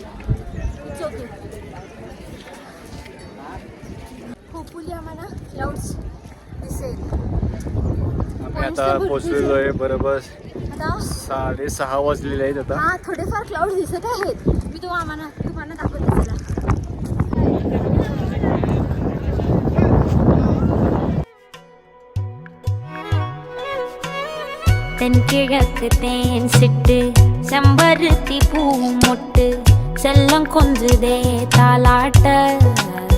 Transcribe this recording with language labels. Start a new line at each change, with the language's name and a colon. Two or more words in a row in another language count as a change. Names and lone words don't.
Marathi: होपफुली आम्हाला क्लाउड्स दिसेल. आम्ही आता पोचलेलो आहे बरोबर आता 6:30 वाजलेले आहेत आता. हा थोडेफार क्लाउड दिसत आहेत. मी तुम्हाला दाखवते चला.
Tamil: தென்கிழக்கு சிட்டு செம்பருத்தி பூ மொட்டு செல்லம் கொஞ்சுதே தாலாட்ட